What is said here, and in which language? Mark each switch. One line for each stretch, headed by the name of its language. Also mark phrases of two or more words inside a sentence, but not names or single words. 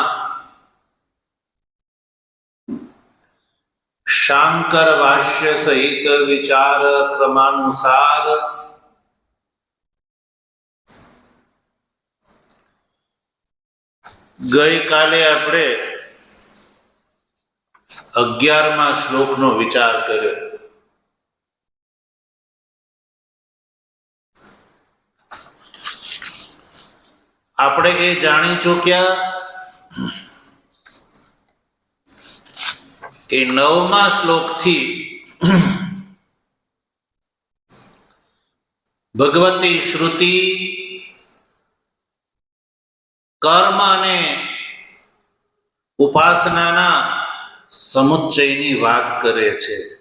Gujarati: શાંકર ભાષ્ય સહિત વિચાર ક્રમાનુસાર ગઈ કાલે આપણે 11મા શ્લોકનો વિચાર કર્યો। આપણે એ જાણી ચૂક્યા કે 9મા શ્લોકથી ભગવતી શ્રુતિ કર્મ અને ઉપાસનાના સમુચ્ચયની વાત કરે છે।